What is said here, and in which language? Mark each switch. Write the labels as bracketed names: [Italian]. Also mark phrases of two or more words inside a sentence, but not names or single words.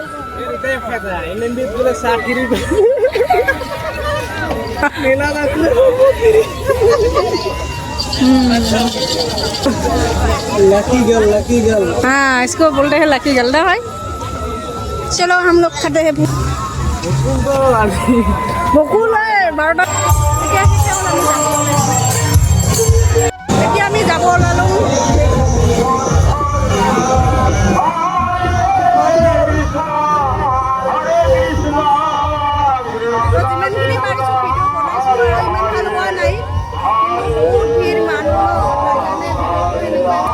[English] lucky girl [Hindi] हाँ इसको बोल रहे हैं लकी गर्ल ना भाई चलो हम लोग खाते हैं [Assamese] বকুল হয় 12টা এতিয়া আমি যাব ওলালো যিমানখিনি পাৰিছোঁ ভিডিঅ' বনাইছোঁ ইমান ভাল হোৱা নাই বহুত ভিৰ মানুহ